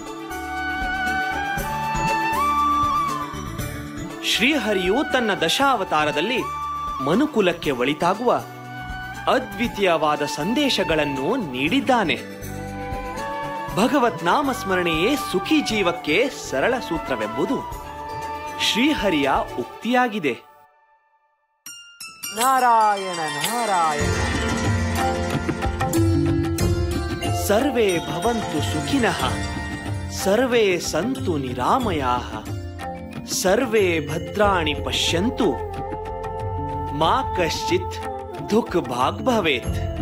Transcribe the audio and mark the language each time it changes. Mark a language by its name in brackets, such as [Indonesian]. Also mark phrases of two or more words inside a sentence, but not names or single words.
[Kannada] ಶ್ರೀಹರಿಯು ತನ್ನ ದಶಾವತಾರದಲ್ಲಿ ಮನುಕುಲಕ್ಕೆ ಒಳಿತಾಗುವ ಅದ್ವಿತೀಯವಾದ ಸಂದೇಶಗಳನ್ನು ನೀಡಿದ್ದಾನೆ. ಭಗವತ್ ನಾಮ ಸ್ಮರಣೆಯೇ ಸುಖಿ ಜೀವಕ್ಕೆ ಸರಳ ಸೂತ್ರವೆಂಬುದು ಶ್ರೀಹರಿಯ ಉಕ್ತಿಯಾಗಿದೆ. ನಾರಾಯಣ ನಾರಾಯಣ. [Sanskrit] ಸರ್ವೇ ಭವಂತು ಸುಖಿನಃ ಸರ್ವೇ ಸಂತು ನಿರಾಮಯಾಃ ಸರ್ವೇ ಭದ್ರಾಣಿ ಪಶ್ಯಂತು ಮಾ ಕಶ್ಚಿತ್ ದುಃಖ ಭಾಗ್ ಭವೇತ್.